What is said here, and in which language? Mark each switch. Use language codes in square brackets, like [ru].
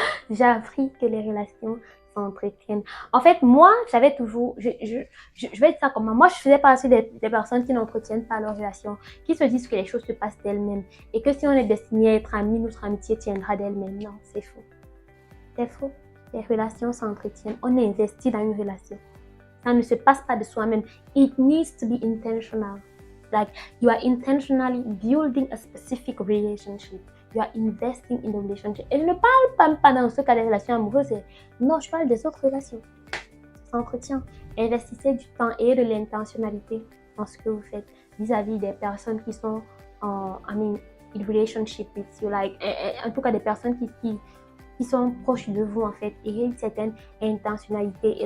[fr] J'ai appris que les relations s'entretiennent. En fait, moi, j'avais toujours, je vais dire ça comme moi, je faisais partie des personnes qui n'entretiennent pas leurs relations, qui se disent que les choses se passent d'elles-mêmes et que si on est destiné à être amis, notre amitié tiendra d'elle-même. Non, c'est faux. C'est faux. Les relations s'entretiennent. On est investi dans une relation. Ça ne se passe pas de soi-même. [en] It needs to be intentional. Like, you are intentionally building a specific relationship. You are investing in the relationship. [fr] Et je ne parle pas dans ce cas des relations amoureuses. Non, je parle des autres relations. Ça entretient. Investissez du temps et de l'intentionnalité dans ce que vous faites vis-à-vis des personnes qui sont [en] in relationship with you. [fr] Like, en tout cas, des personnes qui sont proches de vous en fait, et il y a une certaine intentionnalité.